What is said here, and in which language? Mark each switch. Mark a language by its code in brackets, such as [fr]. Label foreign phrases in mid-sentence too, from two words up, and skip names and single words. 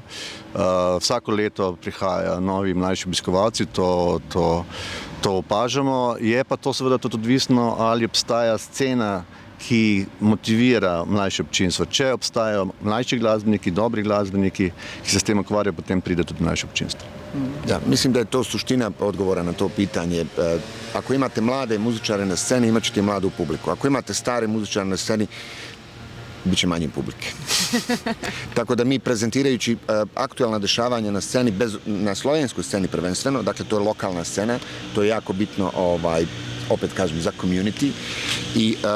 [sl] Vsako leto prihajajo novi mlajši obiskovalci, to opažamo. Je pa to seveda tudi odvisno, ali obstaja scena, ki motivira mlajše občinstvo. Če obstajajo mlajši glasbeniki, dobri glasbeniki, ki se s tem ukvarjajo, potem pride tudi mlajše občinstvo. [bs] Da, mislim da je to suština odgovora na to pitanje. Ako imate mlade muzičare na sceni, imat ćete mladu publiku. Ako imate stare muzičare na sceni, bit će manje publike. Tako da mi prezentirajući aktualna dešavanja na sceni, na slovenskoj sceni prvenstveno, dakle to je lokalna scena, to je jako bitno, opet kažem, za community, i